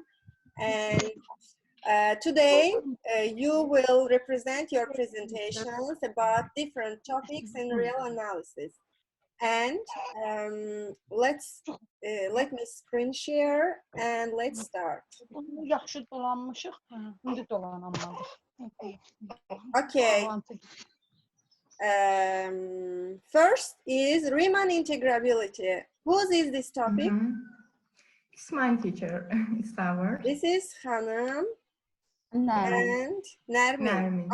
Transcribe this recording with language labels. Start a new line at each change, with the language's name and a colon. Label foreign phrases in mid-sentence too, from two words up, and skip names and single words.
English: And today you will represent your presentations about different topics in real analysis. And let me screen share and let's start.
Azerbaijani: Yaxşı dolanmışıq, indi dolanamadık.
English: Okay. First is Riemann integrability. Whose is this topic? It's my teacher. It's our. This is Hanım Nermin. and Nermin.